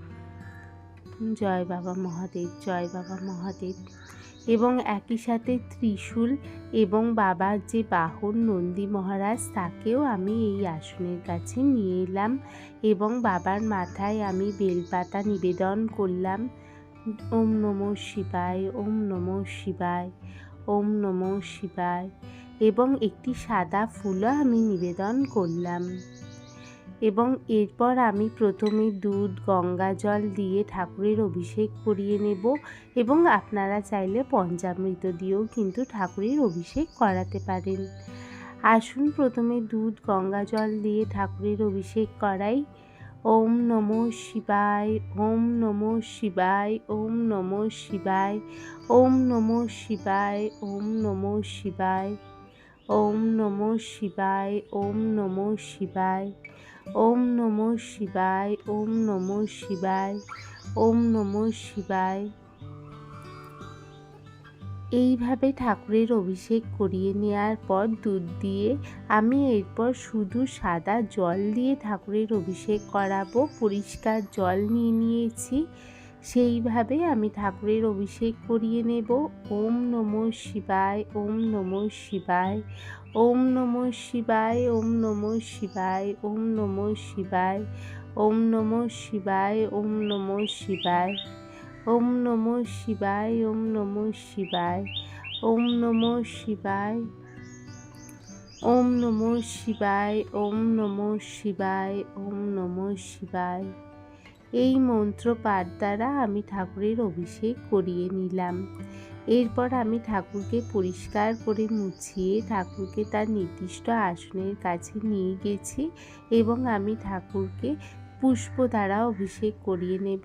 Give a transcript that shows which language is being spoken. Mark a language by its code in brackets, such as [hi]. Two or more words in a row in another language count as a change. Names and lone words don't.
[bn] জয় বাবা মহাদেব, জয় বাবা মহাদেব। এবং একই সাথে ত্রিশূল এবং বাবার যে বাহন নন্দী মহারাজ তাকেও আমি এই আসনের কাছে নিয়ে এলাম এবং বাবার মাথায় আমি বেলপাতা নিবেদন করলাম। [sa] ওম নমঃ শিবায়, ওম নমঃ শিবায়, ওম নমঃ শিবায় [bn] এবং একটি সাদা ফুলও আমি নিবেদন করলাম। এবং এরপর আমি প্রথমে দুধ গঙ্গা জল দিয়ে ঠাকুরের অভিষেক করিয়ে নেব এবং আপনারা চাইলে পঞ্চামৃত দিয়েও কিন্তু ঠাকুরের অভিষেক করাতে পারেন। আসুন প্রথমে দুধ গঙ্গা জল দিয়ে ঠাকুরের অভিষেক করাই। [sa] ওম নমঃ শিবায়, ওম নমঃ শিবায়, ওম নমঃ শিবায়, ওম নমঃ শিবায়, ওম নমঃ শিবায়, ওম নমঃ শিবায়, ওম নমঃ শিবায়, ওম নমঃ শিবায়, ওম নমঃ শিবায়, ওম নমঃ শিবায়। [bn] এইভাবে ঠাকুরের অভিষেক করিয়ে নেওয়ার পর দুধ দিয়ে আমি এরপর শুধু সাদা জল দিয়ে ঠাকুরের অভিষেক করাবো। পরিষ্কার জল নিয়ে নিয়েছি, সেইভাবে আমি ঠাকুরের অভিষেক করিয়ে নেব। [sa] ওম নমঃ শিবায়, ওম নমঃ শিবায়, ওম নমঃ শিবায়, ওম নমঃ শিবায়, ওম নমঃ শিবায়, ওম নমঃ শিবায়, ওম নমঃ শিবায়, ওম নমঃ শিবায়, ওম নমঃ শিবায়, ওম নমঃ শিবায়, ওম নমঃ শিবায়, ওম নমঃ শিবায়, ওম নমঃ শিবায়। [bn] এই মন্ত্র পাঠ দ্বারা আমি ঠাকুরের অভিষেক করিয়ে নিলাম। এরপর আমি ঠাকুরকে পরিষ্কার করে মুছিয়ে ঠাকুরকে তার নির্দিষ্ট আসনের কাছে নিয়ে গেছি এবং আমি ঠাকুরকে পুষ্প দ্বারা অভিষেক করিয়ে নেব।